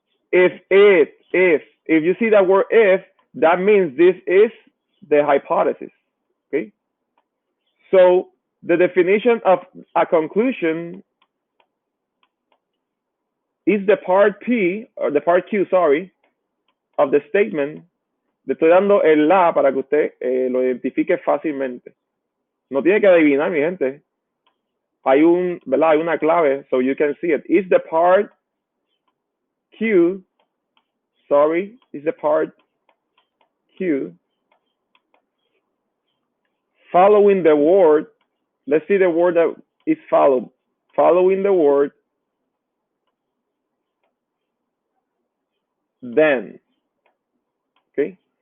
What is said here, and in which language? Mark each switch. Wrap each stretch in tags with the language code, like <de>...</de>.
<en>If you see that word if, that means this is the hypothesis, okay? So the definition of a conclusion is the part P, or the part Q, sorry, of the statement.</en> <es>Le estoy dando el la para que usted lo identifique fácilmente. No tiene que adivinar, mi gente. ¿Verdad? Hay una clave,</es> <en>so you can see it. Is the part Q, sorry, is the part Q following the word. Let's see the word that is followed. Following the word then. Okay?</en>